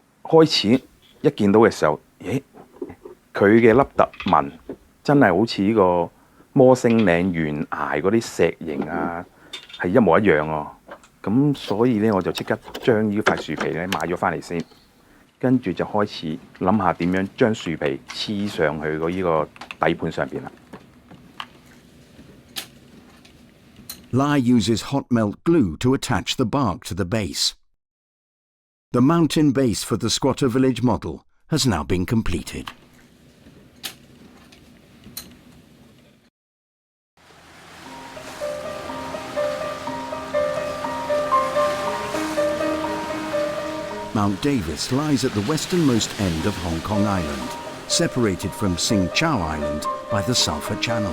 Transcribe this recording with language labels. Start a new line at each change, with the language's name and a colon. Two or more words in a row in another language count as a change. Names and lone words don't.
Cantonese: 開始一見到嘅時候，咦，佢嘅凹凸紋真係好似呢個摩星嶺懸崖嗰啲石形啊，係一模一樣喎。咁所以咧，我就即刻將呢塊樹皮咧買咗翻嚟先，跟住就開始諗下點樣將樹皮黐上去個呢個底盤上邊啦。
English: Lai uses hot melt glue to attach the bark to the base. The mountain base for the squatter village model has now been completed. Mount Davis lies at the westernmost end of Hong Kong Island, separated from Tsing Chau Island by the Sulphur Channel.